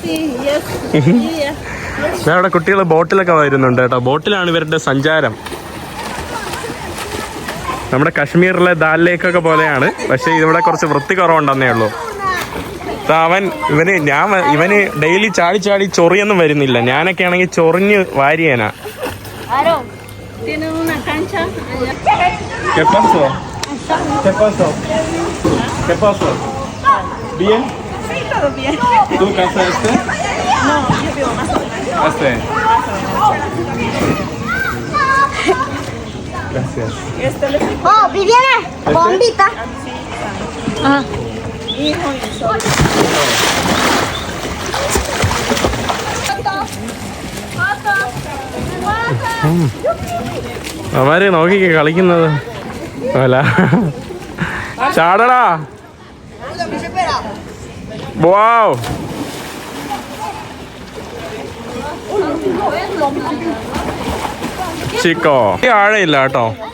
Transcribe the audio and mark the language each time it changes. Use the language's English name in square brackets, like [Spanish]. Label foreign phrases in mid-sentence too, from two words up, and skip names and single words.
[Malayalam] അവിടെ കുട്ടികൾ ബോട്ടിലൊക്കെ വരുന്നുണ്ട് കേട്ടോ. ബോട്ടിലാണ് ഇവരുടെ സഞ്ചാരം. നമ്മുടെ കാശ്മീരിലെ ദാൽ ലേക്കൊക്കെ പോലെയാണ്, പക്ഷെ ഇവിടെ കുറച്ച് വൃത്തി കുറവുണ്ടെന്നേ ഉള്ളൂ. ഇവന് ഡെയിലി ചാടി ചാടി ചൊറിയൊന്നും വരുന്നില്ല. ഞാനൊക്കെ ആണെങ്കിൽ ചൊറിഞ്ഞ് വാരിയേനാ. [Spanish] Tienen una cancha allá. ¿Qué pasó? ¿Qué pasó? ¿Qué pasó? ¿Bien? Sí, todo bien. ¿Tú casa este? No, yo vivo más adelante. Este. Gracias. Oh, Viviana, bombita. Hijo y sol. [Malayalam] അവര് നോക്കിക്കേ കളിക്കുന്നത്. അല്ല ചാടടാ. വാവ്. ചിക്കോ ആഴയില്ല കേട്ടോ.